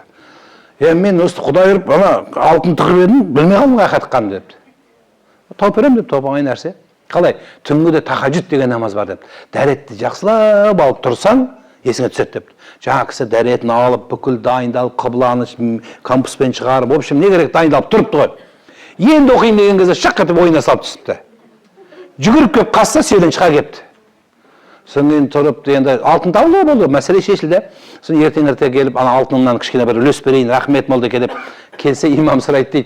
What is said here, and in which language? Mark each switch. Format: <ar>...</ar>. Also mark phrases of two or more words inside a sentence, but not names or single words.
<kk>Мен осы Құдай ұрып, алтын тығып едім, білмей қалдым қай қатыққанымды депті. Тауып берем деп, тауып нәрсе. Қалай? Түнгіде тахаджуд деген намаз бар депті. Дәретті жақсылап алып тұрсаң, есіңе түседі депті. Жаңа кісі дәретін алып, бүкіл дайындалып, қыбланы кампуспен шығарып,</kk> <ru>в общем,</ru> <kk>не керек дайындалып тұрыпты ғой. Енді оқиын деген кезде шақ етіп ойына салып түсіпті. Жүгіріп кеп қасса селен шыға кепті. Сонымен тұрып, енді алтын табылды болды, мәселе шешілді. Сон ертең-ерте келіп, ана алтынымнан кішкене бір үлес берейін, рахмет молда деп келсе, имам сұрайды дейді.</kk>